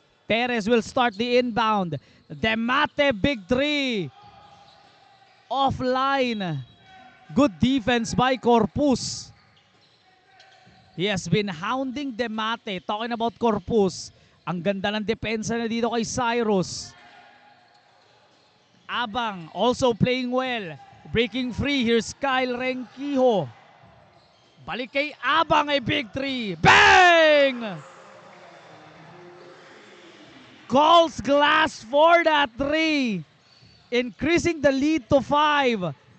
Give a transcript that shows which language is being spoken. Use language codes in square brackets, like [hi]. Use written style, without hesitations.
[en] Perez will start the inbound. Demate, big three. Offline. Good defense by Corpus. He has been hounding Demate. Talking about Corpus. [tl] Ang ganda ng depensa na dito kay Cyrus. [en] Abang also playing well. Breaking free. Here's Kyle Rengkiho. [tl] Balik kay [en] Abang, a big three. Bang! Calls glass for that three. Increasing the lead to 5.